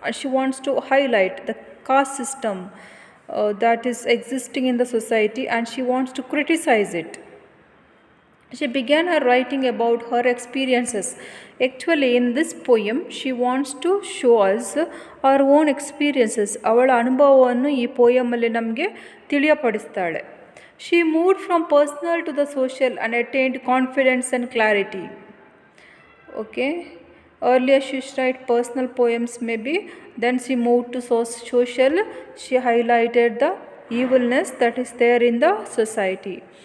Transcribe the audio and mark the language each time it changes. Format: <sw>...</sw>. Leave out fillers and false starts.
<en>She wants to highlight the caste system that is existing in the society, and she wants to criticize it. She began her writing about her experiences. Actually, in this poem, she wants to show us her own experiences.</en> <kn>ಅವಳ ಅನುಭವವನ್ನು ಈ ಪೋಯಮಲ್ಲಿ ನಮಗೆ ತಿಳಿಯಪಡಿಸ್ತಾಳೆ.</kn> <en>She moved from personal to the social and attained confidence and clarity. Okay. Earlier she used to write personal poems maybe, then she moved to social. She highlighted the evilness that is there in the society.</en>